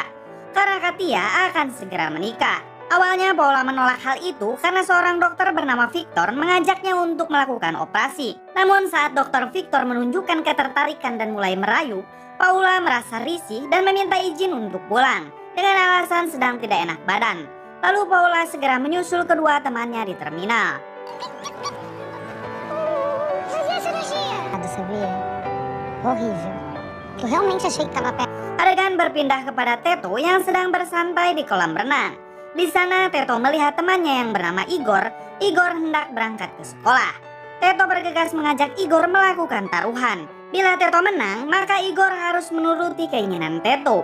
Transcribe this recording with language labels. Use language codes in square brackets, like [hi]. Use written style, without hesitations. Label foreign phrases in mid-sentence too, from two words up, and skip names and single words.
[id] Karena Katia akan segera menikah. Awalnya Paula menolak hal itu karena seorang dokter bernama Victor mengajaknya untuk melakukan operasi. Namun saat dokter Victor menunjukkan ketertarikan dan mulai merayu, Paula merasa risih dan meminta izin untuk pulang dengan alasan sedang tidak enak badan. Lalu Paula segera menyusul kedua temannya di terminal. [pt] Mas e a cirurgia? Nada, sabia? Horrível. Eu realmente achei que tava perto. [id] Adegan berpindah kepada Teto yang sedang bersantai di kolam renang. Di sana Teto melihat temannya yang bernama Igor. Igor hendak berangkat ke sekolah. Teto bergegas mengajak Igor melakukan taruhan. Bila Teto menang, maka Igor harus menuruti keinginan Teto.